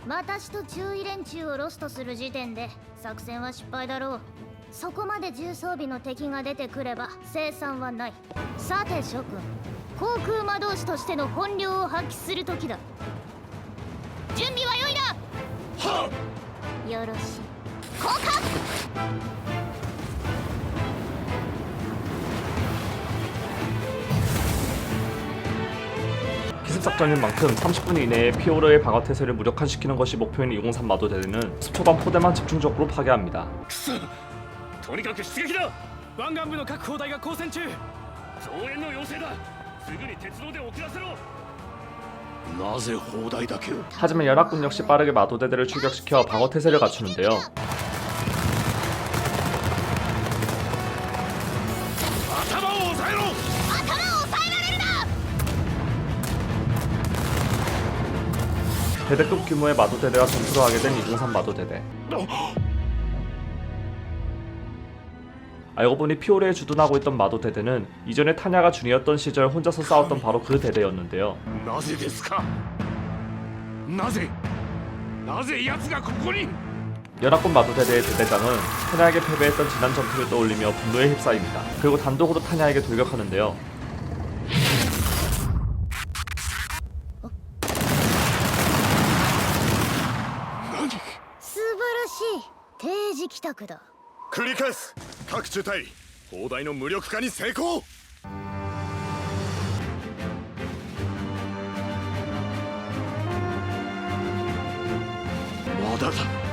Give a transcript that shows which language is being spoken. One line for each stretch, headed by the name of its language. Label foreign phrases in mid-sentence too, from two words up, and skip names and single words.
Japanese: 私と注意連中をロストする時点で作戦は失敗だろう。そこまで重装備の敵が出てくれば生産はない。さて諸君、航空魔導士としての本領を発揮する時だ。準備は良いな。はっ、よろしい。降下。
Korean: 기습작전인 만큼 30분 이내에 피오르의 방어 태세를 무력화시키는 것이 목표인 203 마도대대는 습초반 포대만 집중적으로 파괴합니다.
Japanese: とにかく出撃だ。湾岸部の各砲台が交戦中。増援の要請だ。すぐに鉄道で送らせろ。なぜ砲台だけを
Korean: 하지만 연합군 역시 빠르게 마도대대를 출격시켜 방어 태세를 갖추는데요.
Japanese: 頭を押さえろ。
Korean: 대대급 규모의 마도대대와 전투를 하게 된 203 마도대대. 알고 보니 피오르에 주둔하고 있던 마도대대는 이전에 타냐가 중이었던 시절 혼자서 싸웠던 바로 그 대대였는데요.
Japanese: なぜですか。なぜ奴がここに。
Korean: 연합군 마도대대의 대대장은 타냐에게 패배했던 지난 전투를 떠올리며 분노에 휩싸입니다. 그리고 단독으로 타냐에게 돌격하는데요.
Japanese: 定時帰宅だ。繰り返す。各中隊砲台の無力化に成功。まだだ。